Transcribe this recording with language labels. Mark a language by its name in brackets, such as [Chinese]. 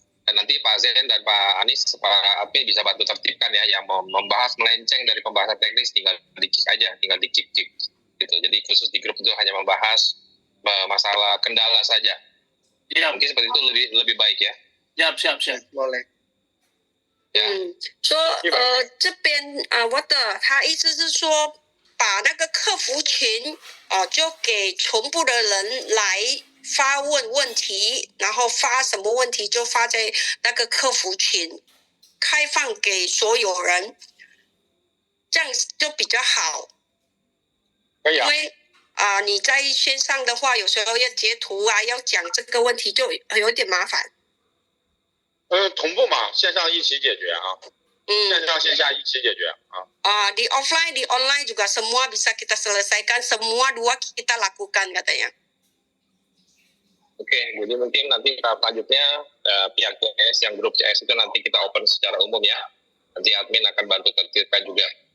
[Indonesian] Dan nanti Pak Zen dan Pak Anies, Pak AP bisa bantu tertibkan ya, yang membahas melenceng dari pembahasan teknis tinggal di-kick aja, tinggal di-kick gitu. Jadi khusus di grup itu hanya membahas masalah kendala saja. Ya. Mungkin seperti itu lebih baik ya. Siap. Boleh. [Chinese] 说这边我的他意思是说把那个客服群就给全部的人来发问问题，然后发什么问题就发在那个客服群，开放给所有人，这样就比较好。可以啊。因为你在线上的话，有时候要截图要讲这个问题就有点麻烦。同步嘛，线上一起解决啊。线上线下一起解决啊。 [Indonesian] Di offline, di online juga semua bisa kita selesaikan, semua dua kita lakukan katanya. Oke, jadi mungkin nanti tahap selanjutnya pihak CS yang grup CS itu nanti kita open secara umum ya. Nanti admin akan bantu tertibkan juga.